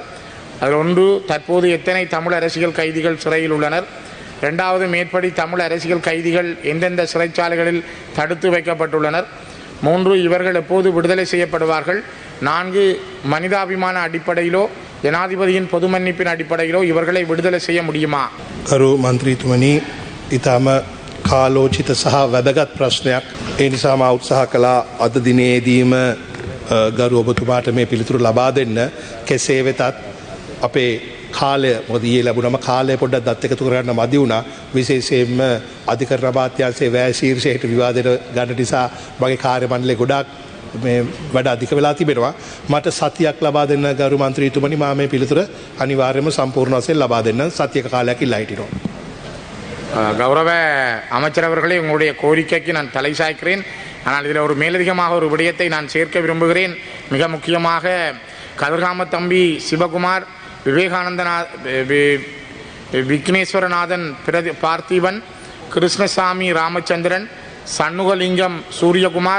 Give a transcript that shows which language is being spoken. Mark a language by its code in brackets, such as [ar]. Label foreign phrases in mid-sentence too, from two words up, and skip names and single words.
[ta] அதில் ஒன்று, தற்போது எத்தனை தமிழ் அரசியல் கைதிகள் சிறையில் உள்ளனர்? இரண்டாவது, மேற்படி தமிழ் அரசியல் கைதிகள் எந்தெந்த சிறைச்சாலைகளில் தடுத்து வைக்கப்பட்டுள்ளனர்? 3, இவர்கள் எப்போது விடுதலை செய்யப்படுவார்கள்? 4, மனிதாபிமான அடிப்படையிலோ ஜனாதிபதியின் பொது மன்னிப்பின் அடிப்படையிலோ இவர்களை விடுதலை செய்ய முடியுமா? [si] ගරු මන්ත්‍රීතුමනි ඉතාම කාලෝචිත සහ වැදගත් ප්‍රශ්නයක්. ඒ නිසා මා උත්සාහ කළා අද දිනේදීම ගරු ඔබතුමාට මේ පිළිතුරු ලබා දෙන්න. කෙසේ වෙතත් අපේ කාලය මොකද ඊයේ ලැබුණම කාලය පොඩ්ඩක් දත් එකතු කරගන්න මදි වුණා. විශේෂයෙන්ම අධිකරණ අමාත්‍යාංශයේ වැය ශීර්ෂයට විවාදයට ගන්න නිසා මගේ කාර්ය මණ්ඩලය ගොඩාක් මේ වැඩ අධික වෙලා තිබෙනවා. මට සතියක් ලබා දෙන්න ගරු මන්ත්‍රීතුමනි මා මේ පිළිතුර අනිවාර්යයෙන්ම සම්පූර්ණ වශයෙන් ලබා දෙන්න සතියක කාලයක් ඉල්ලා හිටිනවා. [ta] கௌரவ அமைச்சர் அவர்களே, உங்களுடைய கோரிக்கைக்கு நான் தலை சாய்க்கிறேன். ஆனால் இதில் ஒரு மேலதிகமாக ஒரு விடயத்தை நான் சேர்க்க விரும்புகிறேன். மிக முக்கியமாக கதிர்காம தம்பி சிவகுமார், விக்னேஸ்வரநாதன் பார்த்திபன், கிருஷ்ணசாமி ராமச்சந்திரன், சண்முகலிங்கம் சூரியகுமார்,